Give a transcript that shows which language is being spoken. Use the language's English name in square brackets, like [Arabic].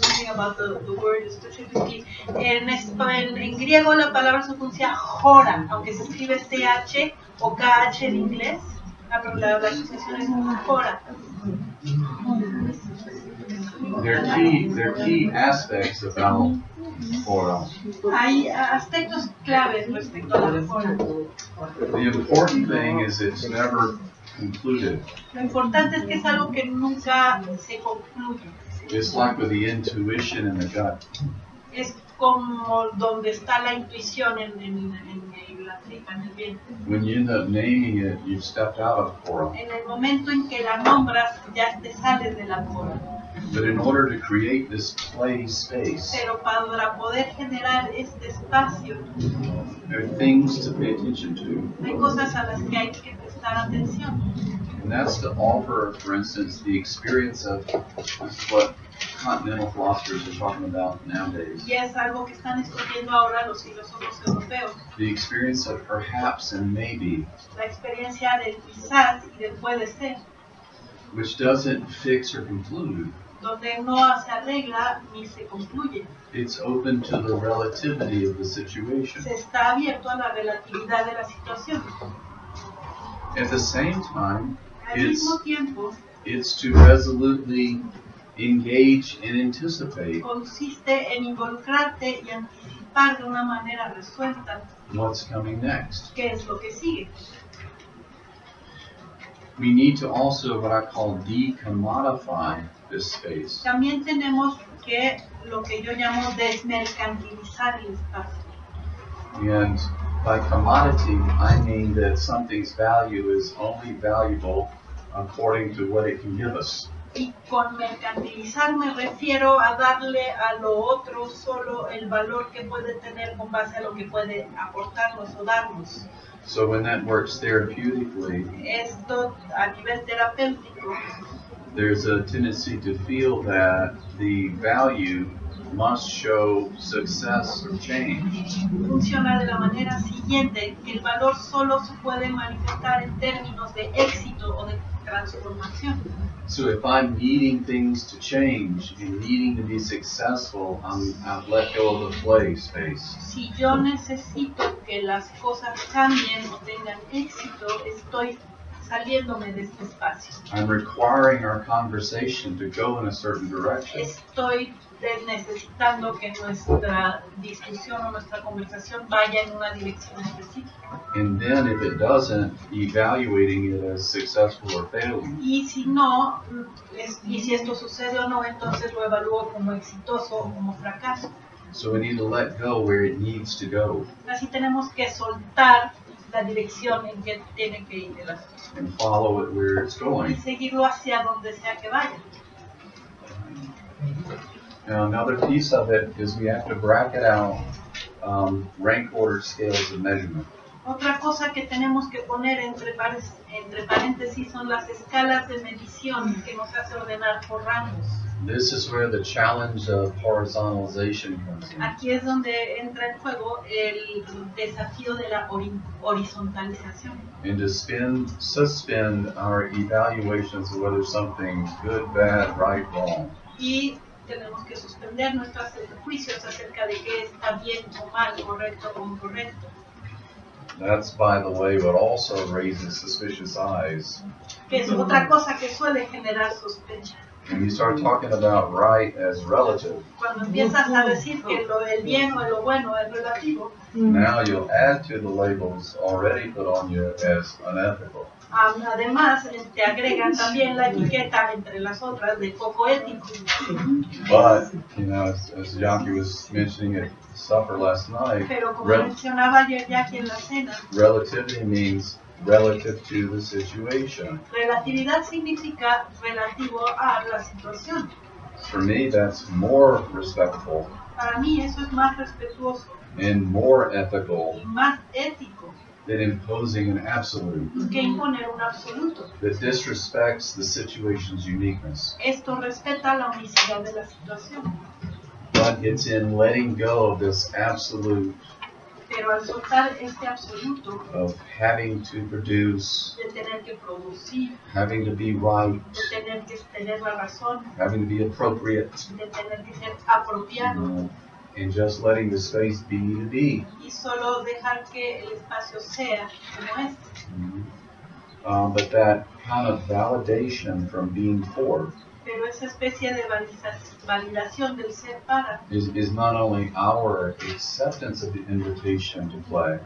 [English] Something about the word specifically. [Spanish] En griego la palabra se pronuncia jora, aunque se escribe TH o KH en inglés. La asociación es jora. [English] There are key aspects about Torah. [Spanish] Hay aspectos claves respecto a la jora. [English] The important thing is it's never concluded. [Spanish] Lo importante es que es algo que nunca se concluye. [English] It's like with the intuition in the gut. [Spanish] Es como donde está la intuición en la tripa, en el vientre. [English] When you end up naming it, you've stepped out of Torah. [Spanish] En el momento en que la nombras, ya te sales de la jora. [English] But in order to create this play space, [Spanish] Pero para poder generar este espacio, [English] there are things to pay attention to. [Spanish] hay cosas a las que hay que prestar atención. [English] And that's to offer, for instance, the experience of, this is what continental philosophers are talking about nowadays, [Spanish] Y es algo que están escogiendo ahora los filósofos europeos. [English] the experience of perhaps and maybe, [Spanish] La experiencia del quizás y del puede ser, [English] which doesn't fix or conclude. [Spanish] donde no se arregla ni se concluye. [English] It's open to the relativity of the situation. [Spanish] Se está abierto a la relatividad de la situación. [English] At the same time, [Spanish] Al mismo tiempo, [English] it's to resolutely engage and anticipate [Spanish] consiste en involucrarte y anticipar de una manera resuelta [English] what's coming next. [Spanish] qué es lo que sigue. [English] We need to also, what I call, decommodify this space. [Spanish] También tenemos que lo que yo llamo desmercantilizar el espacio. [English] And by commodity, I mean that something's value is only valuable according to what it can give us. [Spanish] Y con mercantilizar me refiero a darle a lo otro solo el valor que puede tener con base a lo que puede aportarnos o darnos. [English] So when that works therapeutically, [Spanish] Esto a nivel terapéutico, [English] there's a tendency to feel that the value must show success or change. [Spanish] funciona de la manera siguiente, que el valor solo se puede manifestar en términos de éxito o de transformación. [English] So if I'm needing things to change and needing to be successful, I've let go of the play space. [Spanish] Si yo necesito que las cosas cambien o tengan éxito, estoy saliéndome de este espacio. [English] I'm requiring our conversation to go in a certain direction. [Spanish] Estoy necesitando que nuestra discusión o nuestra conversación vaya en una dirección específica. [English] And then if it doesn't, evaluating it as successful or failing. [Spanish] Y si no, y si esto sucede o no, entonces lo evalúo como exitoso o como fracaso. [English] So we need to let go where it needs to go [Spanish] Así tenemos que soltar la dirección en que tiene que ir el asunto [English] and follow it where it's [Spanish] y [English] going. [Spanish] seguirlo hacia donde sea que vaya. [English] Now another piece of it is we have to bracket out rank order scales of measurement. [Spanish] Otra cosa que tenemos que poner entre paréntesis son las escalas de medición que nos hace ordenar por rangos. [English] This is where the challenge of horizontalization comes in. [Spanish] Aquí es donde entra en juego el desafío de la horizontalización. [English] And to suspend our evaluations of whether something's good, bad, right, wrong. [Spanish] Y tenemos que suspender nuestros juicios acerca de qué está bien o mal, correcto o incorrecto. [English] That's, by the way, what also raises suspicious eyes. [Spanish] Que es otra cosa que suele generar sospecha. [English] When you start talking about right as relative, [Spanish] Cuando empiezas a decir que el bien o lo bueno es relativo, [English] now you'll add to the labels already put on you as unethical. [Spanish] además te agregan también la etiqueta entre las otras de poco ético. [English] But, you know, as Yankee was mentioning at supper last night, [Spanish] Pero como mencionaba ayer ya aquí en la cena, [English] relativity means relative to the situation. [Spanish] relatividad significa relativo a la situación. [English] For me, that's more respectful [Spanish] Para mí eso es más respetuoso [English] and more ethical [Spanish] y más ético [English] than imposing an absolute [Spanish] que imponer un absoluto. [English] that disrespects the situation's uniqueness. [Spanish] Esto respeta la unicidad de la situación, [English] But it's in letting go of this absolute [Spanish] pero al soltar este absoluto [English] of having to produce, [Spanish] de tener que producir, [English] having to be right, [Spanish] de tener que tener la razón, [English] having to be appropriate, [Spanish] de tener que ser apropiado [English] and just letting the space be to be. [Spanish] y solo dejar que el espacio sea como es. [English] But that kind of validation from being for [Spanish] Pero esa especie de validación del ser para [English] is not only our acceptance of the invitation to play,